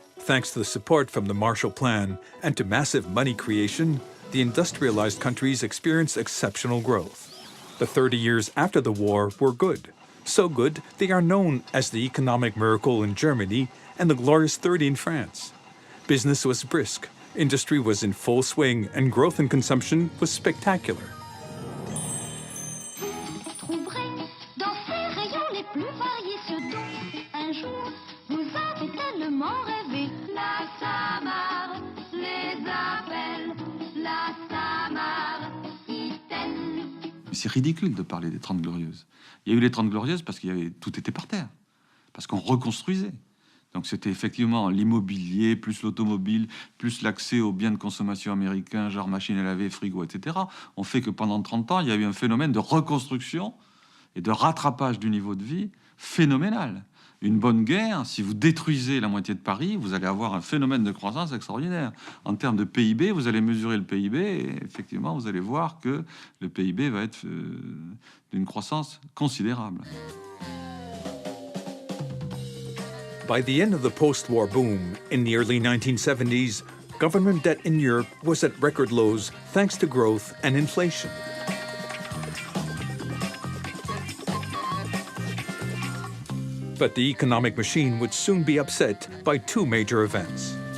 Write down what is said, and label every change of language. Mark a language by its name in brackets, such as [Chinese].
[English] Thanks to the support from the Marshall Plan and to massive money creation, the industrialized countries experienced exceptional growth. The 30 years after the war were good. So good, they are known as the economic miracle in Germany and the Glorious 30 in France. Business was brisk, industry was in full swing, and growth in consumption was spectacular. [French] Trouverez dans ces rayons les plus variés ce dont un jour vous avez tellement rêvé. La Samar les appelle, la Samar Iten. C'est ridicule de parler des 30 Glorieuses. Il y a eu les 30 Glorieuses parce que tout était par terre, parce qu'on reconstruisait. Donc c'était effectivement l'immobilier, plus l'automobile, plus l'accès aux biens de consommation américains, genre machines à laver, frigo, etc. On fait que pendant 30 ans, il y a eu un phénomène de reconstruction et de rattrapage du niveau de vie phénoménal. Une bonne guerre, si vous détruisez la moitié de Paris, vous allez avoir un phénomène de croissance extraordinaire. En termes de PIB, vous allez mesurer le PIB et effectivement, vous allez voir que le PIB va être d'une croissance considérable. [English] By the end of the post-war boom, in the early 1970s, government debt in Europe was at record lows thanks to growth and inflation. But the economic machine would soon be upset by two major events.